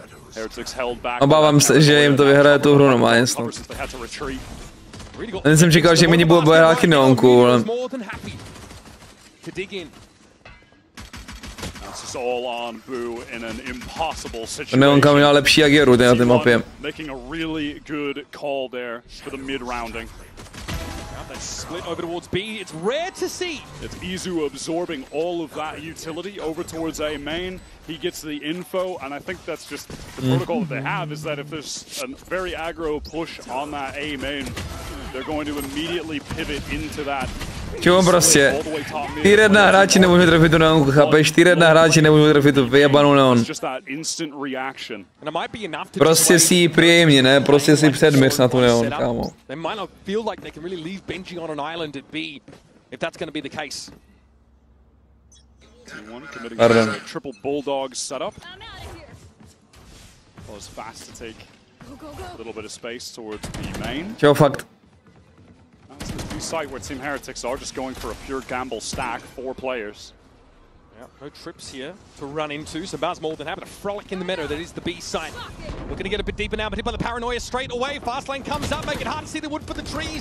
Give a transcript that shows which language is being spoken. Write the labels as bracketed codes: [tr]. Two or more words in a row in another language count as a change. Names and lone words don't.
[cs] Obávám se, že jim to vyhraje tu hru normálně snad. Jsem čekal, že mini bude hrát Neonku, ale... Neonka měla lepší agieru na té mapě. [en] Split over towards B. It's rare to see. It's Izu absorbing all of that utility over towards A main. He gets the info, and I think that's just the protocol that they have, is that if there's a very aggro push on that A main, they're going to immediately pivot into that. [cs] Čemu prostě? 4-1 hráči nemůžou trefit tu neonku, chápeš? 4-1 hráči nemůžou trefit tu vyjebanou neon. Prostě si ji příjemně, ne? Prostě si předměř na tu neon, kámo. Pardon. Čau, fakt. [en] B site where Team Heretics are just going for a pure gamble stack, 4 players. Yeah, no trips here to run into, so Baz more than happy to frolic in the meadow. That is the B site. Looking to get a bit deeper now, but hit by the paranoia straight away. Fast lane comes up, make it hard to see the wood for the trees.